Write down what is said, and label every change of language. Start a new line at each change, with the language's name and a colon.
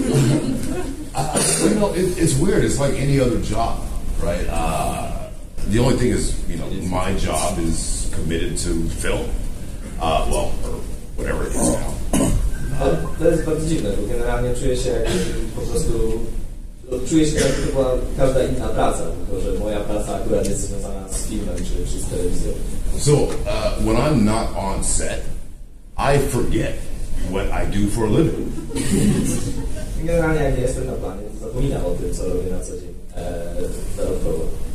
English: You know, it's weird. It's like any other job, right? The only thing is, you know, my job is committed to film, well, or whatever it is now.
Polish: To jest bardzo dziwne, bo generalnie czuję się jak po prostu, czuję się jak to była każda inna praca, tylko że moja praca akurat jest związana z filmem czy z telewizją.
English: So when I'm not on set, I forget what I do for a living.
Polish: Generalnie jak nie jestem na planie, to zapominam o tym, co robię na co dzień zarobkowo.